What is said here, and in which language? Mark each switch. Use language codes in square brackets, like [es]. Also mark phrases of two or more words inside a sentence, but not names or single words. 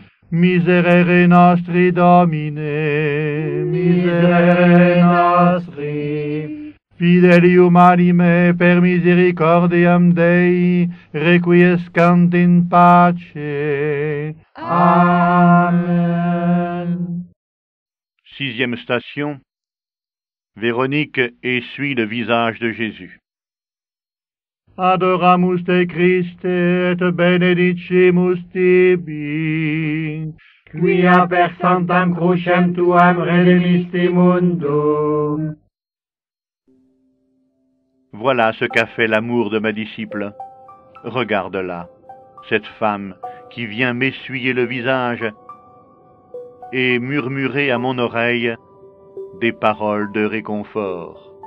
[la] Miserere nostri, Domine, miserere nostri. Fidelium anime per misericordiam Dei, requiescant in pace. [fr] Amen. 6e station. Véronique essuie le visage de Jésus. [la] Adoramus te Christe et benedicimus tibi, quia per sanctam crucem tuam redemisti mundum. [fr] Voilà ce qu'a fait l'amour de ma disciple. Regarde-la, cette femme qui vient m'essuyer le visage et murmurer à mon oreille des paroles de réconfort.